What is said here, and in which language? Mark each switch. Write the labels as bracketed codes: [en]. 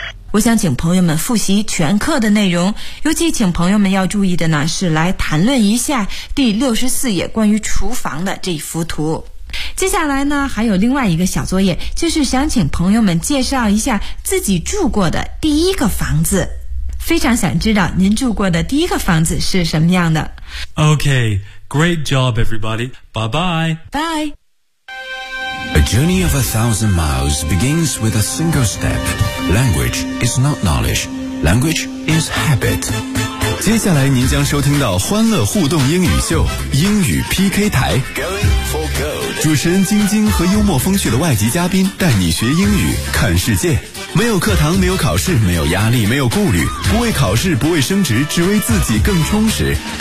[zh] 我想请朋友们复习全课的内容，尤其请朋友们要注意的呢，是来谈论一下第64页关于厨房的这幅图。接下来呢，还有另外一个小作业，就是想请朋友们介绍一下自己住过的第一个房子。非常想知道您住过的第一个房子是什么样的。 [en] Okay, great job, everybody. Bye-bye. Bye. A journey of 1,000 miles begins with a single step. Language is not knowledge. Language is habit. [zh] 接下来您将收听到欢乐互动英语秀英语 PK 台。 [en] Going for gold. [zh] 主持人晶晶和幽默风趣的外籍嘉宾带你学英语看世界。没有课堂，没有考试，没有压力，没有顾虑，不为考试，不为升职，只为自己更充实。